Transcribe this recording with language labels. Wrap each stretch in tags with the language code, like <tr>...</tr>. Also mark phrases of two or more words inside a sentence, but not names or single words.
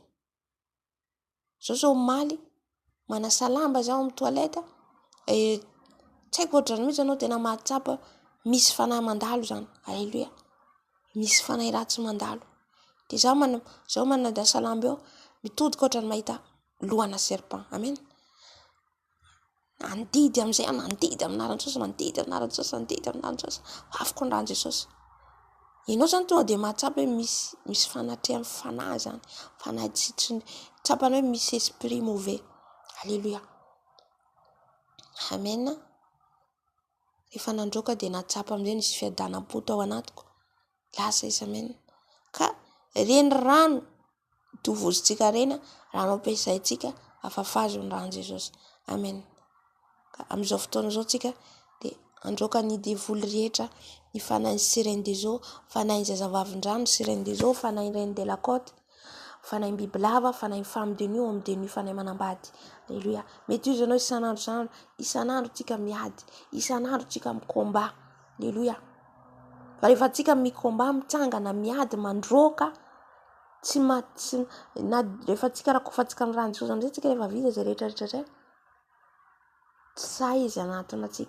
<mg>Zao maly manasa lamba zaho amin'ny toilette, tsy haiko ohatrany mihitsy anao tena mahatsapa, misy fanahy mandalo zany, alleluia, misy fanahy ratsy mandalo, dia zaho manadasa lamba eo, mitodika ohatrany mahita lohana serpent, amen. Mandidy amin'izay, mandidy amin'anaran'i Jesosy, mandidy amin'anaran'i Jesosy, mandidy amin'anaran'i Jesosy, afaka ny rano Jesosy. Ianao zany tonga dia mahatsapa hoe misy fanatrehany fanahy zany, fanahy tsy tsapana hoe misy</mg> <fr>esprit mauvais,</fr> <mg>alléluia, amen. Rehefa nandroaka dia natsapa amin'izay nisy fiadanam-po tao anatiko, lasa izy, amen. Ka reny rano tovozontsika reny raha anao ampiasaintsika afafazo ny rahan'i Jesosy. Amen. Ka amin'izao fotoana izao tsika dia androaka ny devoly rehetra, ny fanahin'ny</mg> <fr>sirène des eaux,</fr> <mg>fanahin'ny zazavavin-drano,</mg> <fr>sirène des eaux,</fr> <mg>fanahin'ny</mg> <fr>reine de la côte,</fr> <mg>fanahin'ny bibilava, fanahin'ny</mg> <fr>femme de nuit, homme de nuit,</fr> <mg>fanahy manambady. Alléluia. Mety izy ianao isan'andro tsika miady, isan'andro tsika mikomba. Alléluia. Fa rehefa tsika mikomba, mitsangana, miady, mandroaka, na rehefa tsika rakofantsika amin'ny rano Jesosy amin'izay tsika rehefa vita izay rehetrarehetra izay, tsy sahy izy anatona atsika.</mg>